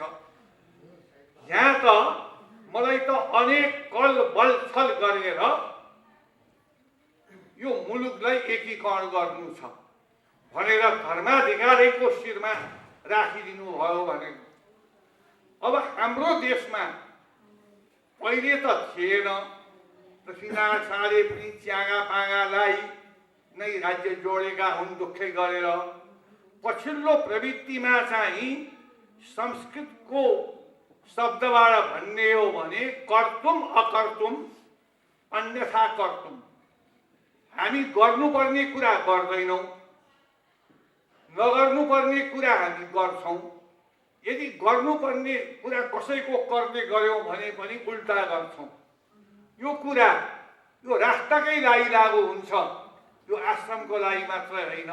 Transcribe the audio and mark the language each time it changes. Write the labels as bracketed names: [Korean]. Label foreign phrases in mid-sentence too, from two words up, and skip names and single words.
[Nepali] यहाँ त मलाई त अनेक कल बल छल गरेर यो मुलुकलाई एकीकरण गर्नु छ भनेर धर्माधिकारैको शिरमा राखिदिनु भयो भने, अब हाम्रो देशमा पहिले त थिएन। पृथ्वीनारायण शाहले पनि च्यागा पागालाई नै राज्य जोडेका हुन् दुःखै गरेर। पछिल्लो प्रवृत्तिमा चाहिँ संस्कृतको शब्दबाट भन्ने हो भने [Sanskrit] कर्तुम अकर्तुम अन्यथा कर्तुम। [Nepali] हामी गर्नुपर्ने कुरा गर्दैनौँ, नगर्नुपर्ने कुरा हामी गर्छौँ। यदि गर्नुपर्ने कुरा कसैको गर्दै गऱ्यौँ भने पनि उल्टा गर्छौँ। यो कुरा यो राष्ट्रकै लागि लागु हुन्छ, यो आश्रमको लागि मात्रै होइन।